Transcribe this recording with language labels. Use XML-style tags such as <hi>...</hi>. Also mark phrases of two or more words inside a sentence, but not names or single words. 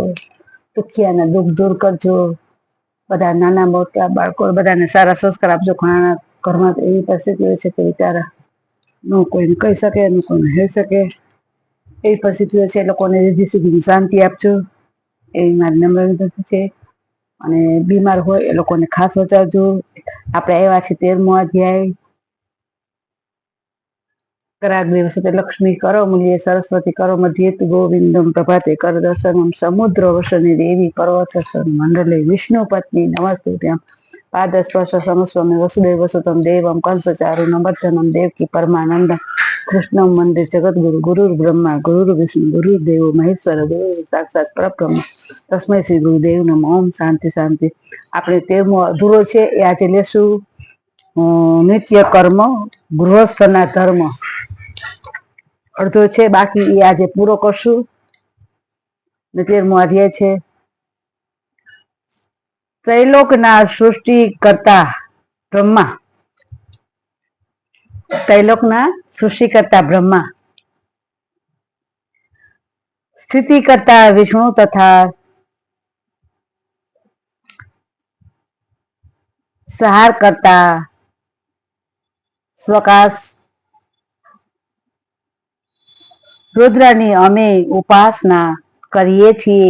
<gu>દુખિયાના દુખ દૂર કરજો। બધા નાના મોટા બાળકો બધાને સારા સંસ્કાર આપજો। ઘણાના ઘરમાં એવી પરિસ્થિતિ હોય છે કે બિચારા ન કોઈને કહી શકે ન કોઈને હેળી શકે એવી પરિસ્થિતિ હોય છે। એ લોકોને રિદ્ધિ સિદ્ધિની શાંતિ આપજો એવી મારી નમ્ર વિનંતી છે। અને બીમાર હોય એ લોકોને ખાસ બચાવજો। આપણે આવ્યા છીએ 13મો અધ્યાય</gu> <sa>कराग्रे वसते लक्ष्मी करो मूल्ये सरस्वती करो मध्येतु गोविंदम प्रभाते कर दर्शनम समुद्र वसने देवी पर्वत मंडले विष्णु पत्नी नमस्ते पादस्पर्श समस्वमे वसुदेव वसुतम देवम कंसचारुणम नमर्दनम देवकी परमानंद कृष्णम वंदे जगत गुरु गुरुर् ब्रह्मा गुरुर्विष्णु गुरुर्देव महेश्वर गुरु साक्षात परब्रह्म तस्मै श्री गुरुदेव नमः। ओम शांति शांति।</sa> <gu>આપણે 13મો અધૂરો છે એ આજે લેશું। નિત્ય કર્મ ગૃહસ્થના ધર્મ અડધો છે, બાકી એ આજે પૂરો કરશું। 13મો અધ્યાય છે ત્રૈલોકના સૃષ્ટિ કરતા બ્રહ્મા। ત્રૈલોકના સૃષ્ટિ કરતા બ્રહ્મા, સ્થિતિ કરતા વિષ્ણુ તથા સહાર કરતા સ્વકાશ रुद्રની અમે ઉપાસના કરીએ છીએ।</gu>